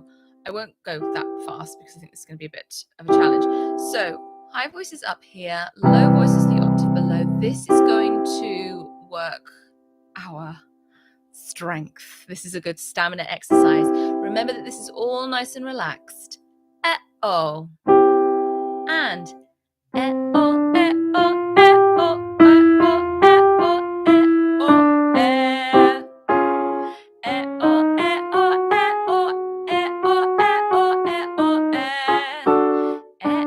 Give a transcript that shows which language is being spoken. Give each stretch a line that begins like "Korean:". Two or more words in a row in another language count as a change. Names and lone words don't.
English: I won't go that fast because I think this is going to be a bit of a challenge. So high voice is up here, low voice is the octave below. This is going to work our strength. This is a good stamina exercise. Remember that this is all nice and relaxed. E-o. And E-o, E-o, E-o, E-o, E-o, E-o, E. E-o, E-o, E-o, E-o, E-o, E-o, E.